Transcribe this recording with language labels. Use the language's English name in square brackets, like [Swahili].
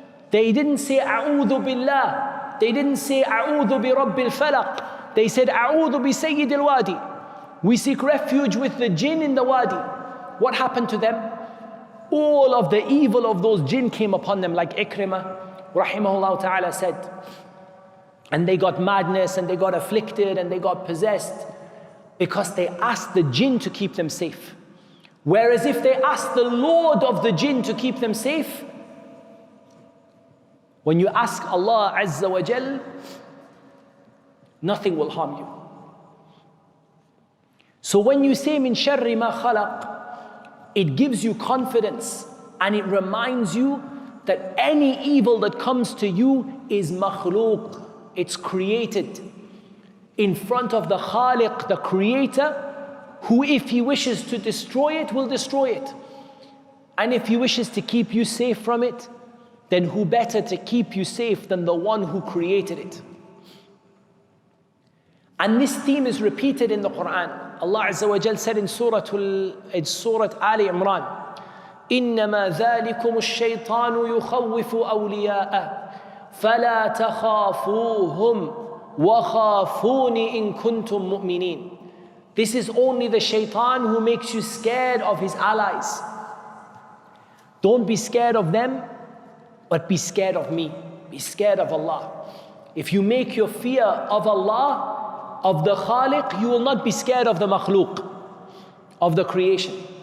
[English] They didn't say [Arabic] أعوذ بالله. [English] They didn't say [Arabic] أعوذ برب الفلق. [English] They said [Arabic] أعوذ بسيد الوادي. [English] We seek refuge with the jinn in the wadi. What happened to them? All of the evil of those jinn came upon them, like Ikrimah rahimahullah ta'ala said. And they got madness, and they got afflicted, and they got possessed, because they asked the jinn to keep them safe. Whereas if they asked the Lord of the jinn to keep them safe, when you ask Allah Azza wa Jal, nothing will harm you. So when you say [Arabic] min sharri ma khalaq, [English] it gives you confidence, and it reminds you that any evil that comes to you is makhluq. It's created in front of the Khaliq, the Creator, who if He wishes to destroy it, will destroy it. And if He wishes to keep you safe from it, then who better to keep you safe than the one who created it? And this theme is repeated in the Quran. Allah Azza wa Jal said in Surah Ali Imran, [Arabic] إِنَّمَا ذَلِكُمُ الشَّيْطَانُ يُخَوِّفُ أَوْلِيَاءَهُ فَلَا تَخَافُوهُمْ وَخَافُونِ إِن كُنتُم مُؤْمِنِينَ. [English] This is only the shaitan who makes you scared of his allies. Don't be scared of them, but be scared of me. Be scared of Allah. If you make your fear of Allah, of the Khaliq, you will not be scared of the makhluk, of the creation.